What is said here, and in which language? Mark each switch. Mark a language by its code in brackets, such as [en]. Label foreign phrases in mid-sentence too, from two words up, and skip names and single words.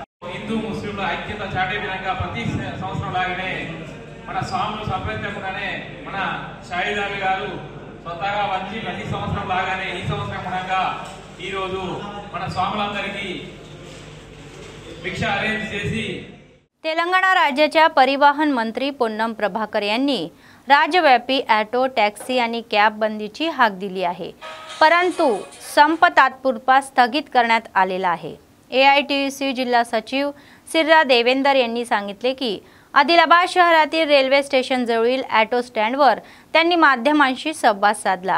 [te] హిందూ ముస్లింల ఐక్యత చాటే విధంగా ప్రతి సంవత్సరం లాగానే మన స్వాములు సంప్రదించకుండానే మన షాహిద్ అలీ గారు స్వతహాగా వచ్చి ప్రతి సంవత్సరం లాగానే ఈ సంవత్సరం కూడా ఈరోజు మన స్వాములందరికీ భిక్ష అరేంజ్ చేసి [mr] तेलंगणा राज्याच्या परिवहन मंत्री पोन्नम प्रभाकर यांनी राज्यव्यापी ऑटो टॅक्सी आणि कॅब बंदीची हाक दिली आहे, परंतु संप तात्पुरता स्थगित करण्यात आलेला आहे. एआयटीयूसी जिल्हा सचिव सिर्रा देवेंदर यांनी सांगितले की आदिलाबाद शहरातील रेल्वे स्टेशन जवळील ऑटो स्टँडवर त्यांनी माध्यमांशी संवाद साधला.